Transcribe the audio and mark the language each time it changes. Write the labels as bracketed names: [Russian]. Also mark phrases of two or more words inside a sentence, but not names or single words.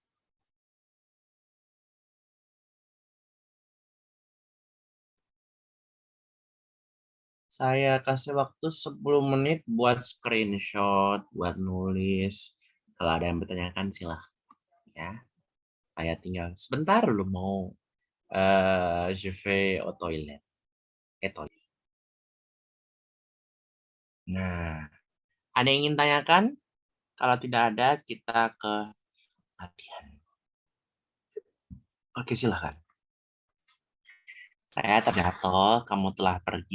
[Indonesian] Saya kasih waktu 10 menit buat screenshot, buat nulis. Kalau ada yang bertanyakan silahkan ya. Saya tinggal sebentar dulu mau [French] je vais au toilet. [Indonesian] Toilet. Nah, ada yang ingin tanyakan? Kalau tidak ada, kita ke latihan. Oke, silahkan. Saya terjatuh, kamu telah pergi.